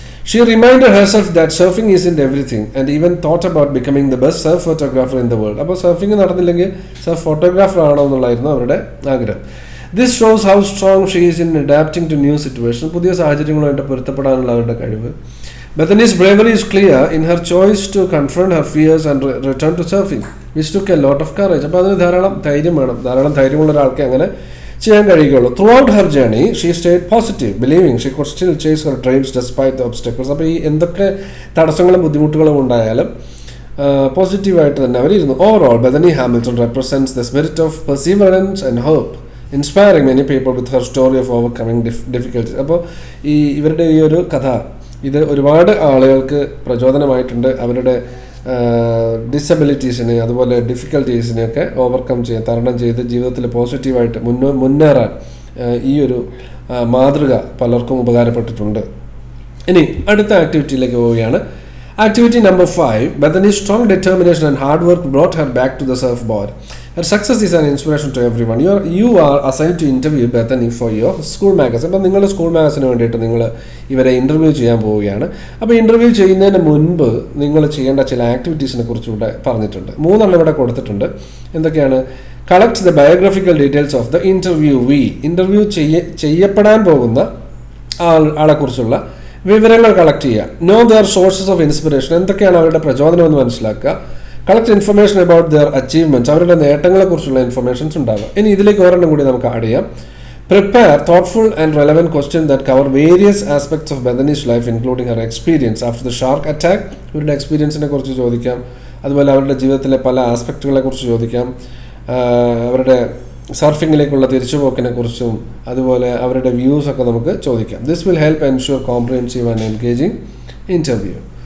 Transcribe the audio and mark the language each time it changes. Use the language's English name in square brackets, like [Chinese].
[English] She reminded herself that surfing isn't everything and even thought about becoming the best surf photographer in the world. [Malayalam] അപ്പോൾ surfing നടന്നില്ലെങ്കിൽ surf photographer ആണോ എന്നുള്ളായിരുന്നു അവരുടെ ആഗ്രഹം. [English] This shows how strong she is in adapting to new situations. [Malayalam] പുതിയ സാഹചര്യങ്ങളുമായിട്ട് പൊരുത്തപ്പെടാനുള്ള അവരുടെ കഴിവ്. [English] Bethany's bravery is clear in her choice to confront her fears and return to surfing, which took a lot of courage. [Malayalam] അപ്പോൾ അതിന് ധാരാളം ധൈര്യം വേണം. ധാരാളം ധൈര്യമുള്ള ഒരാൾക്ക് അങ്ങനെ ചെയ്യാൻ കഴിയുകയുള്ളൂ. [English] Throughout her journey, she stayed positive, believing she could still chase her dreams despite the obstacles. [Malayalam] അപ്പോൾ ഈ എന്തൊക്കെ തടസ്സങ്ങളും ബുദ്ധിമുട്ടുകളും ഉണ്ടായാലും പോസിറ്റീവായിട്ട് തന്നെ അവരിരുന്നു. [English] Overall, Bethany Hamilton represents the spirit of perseverance and hope, inspiring many people with her story of overcoming difficulties. [Malayalam] അപ്പോൾ ഇവരുടെ ഈ ഒരു കഥ ഇത് ഒരുപാട് ആളുകൾക്ക് പ്രചോദനമായിട്ടുണ്ട്. അവരുടെ ഡിസബിലിറ്റീസിനെ അതുപോലെ ഡിഫിക്കൽട്ടീസിനെയൊക്കെ ഓവർകം ചെയ്യാൻ, തരണം ചെയ്ത് ജീവിതത്തിൽ പോസിറ്റീവായിട്ട് മുന്നേറാൻ ഈ ഒരു മാതൃക പലർക്കും ഉപകാരപ്പെട്ടിട്ടുണ്ട്. ഇനി അടുത്ത ആക്ടിവിറ്റിയിലേക്ക് പോവുകയാണ്. [English] Activity number 5. Bethany's strong determination and hard work brought her back to the surfboard. Her success is an inspiration to everyone. You are assigned to interview Bethany for your school magazine. [Malayalam] അപ്പോൾ നിങ്ങളുടെ school മാഗസിന് വേണ്ടിയിട്ട് നിങ്ങൾ ഇവരെ interview ചെയ്യാൻ പോവുകയാണ്. അപ്പോൾ interview ചെയ്യുന്നതിന് മുൻപ് നിങ്ങൾ ചെയ്യേണ്ട ചില ആക്ടിവിറ്റീസിനെ കുറിച്ചുകൂടെ പറഞ്ഞിട്ടുണ്ട്. 3 ഇവിടെ കൊടുത്തിട്ടുണ്ട്. എന്തൊക്കെയാണ്? [English] Collect the biographical details of the interviewee. [Malayalam] Interview ചെയ്യപ്പെടാൻ പോകുന്ന ആളെക്കുറിച്ചുള്ള വിവരങ്ങൾ കളക്ട് ചെയ്യുക. [English] Know their sources of inspiration. [Malayalam] എന്തൊക്കെയാണ് അവരുടെ പ്രചോദനം എന്ന് മനസ്സിലാക്കുക. [English] Collect information about their achievements. [Malayalam] അവരുടെ നേട്ടങ്ങളെക്കുറിച്ചുള്ള ഇൻഫർമേഷൻസ് ഉണ്ടാകുക. ഇനി ഇതിലേക്ക് ഒരെണ്ണം കൂടി നമുക്ക് ആഡ് ചെയ്യാം. [English] Prepare thoughtful and relevant questions that cover various aspects of Bethany's life, including her experience after the shark attack. [Malayalam] ഇവരുടെ എക്സ്പീരിയൻസിനെ കുറിച്ച് ചോദിക്കാം. അതുപോലെ അവരുടെ ജീവിതത്തിലെ പല ആസ്പെക്റ്റുകളെ കുറിച്ച് ചോദിക്കാം. അവരുടെ സർഫിങ്ങിലേക്കുള്ള തിരിച്ചുപോക്കിനെ കുറിച്ചും അതുപോലെ അവരുടെ വ്യൂസ് ഒക്കെ നമുക്ക് ചോദിക്കാം. [English] This will help ensure comprehensive and engaging interview.